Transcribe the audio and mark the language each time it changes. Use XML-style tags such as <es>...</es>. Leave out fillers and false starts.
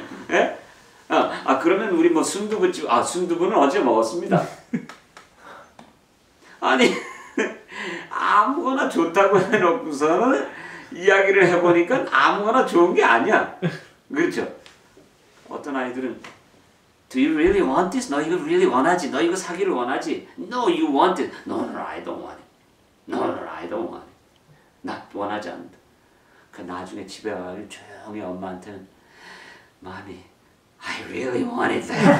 <ko>예? 그러면 우리 뭐 순두부집, 순두부는 어제 먹었습니다. 아니, 아무거나 좋다고 해놓고서는 이야기를 해보니까 아무거나 좋은 게 아니야. 그렇죠? 어떤 아이들은</ko> <en>Do you really want this?</en> <ko>너 이거 really 원하지? 너 이거 사기를 원하지?</ko> <en>No, you want it. No, I don't want it. No, I don't want it.</en> <ko>나 원하지 않는다. 그 나중에 집에 와서 조용히 엄마한테는</ko> <en>Mommy, I really want it.</en>